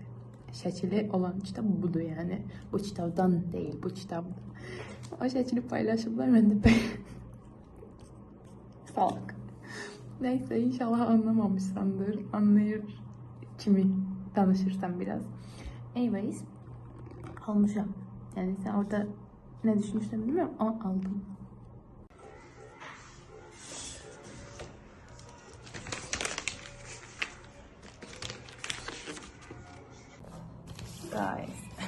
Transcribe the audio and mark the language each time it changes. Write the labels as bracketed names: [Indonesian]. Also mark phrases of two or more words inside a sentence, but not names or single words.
[Azerbaijani] Şəkili olan kitab budur, yəni. Bu kitabdan deyil, bu kitabdır. O şəkili paylaşıblar, mən də bəyəndim. [Turkish] Salak. Neyse, inşallah anlamamışsandır. [Azerbaijani] Anlayır kimi danışırsan biraz. [English] Anyways, [Azerbaijani] almışam. [Turkish] Yani sen orada ne düşünürsen bilmiyorum ama aldım. [English] Guys.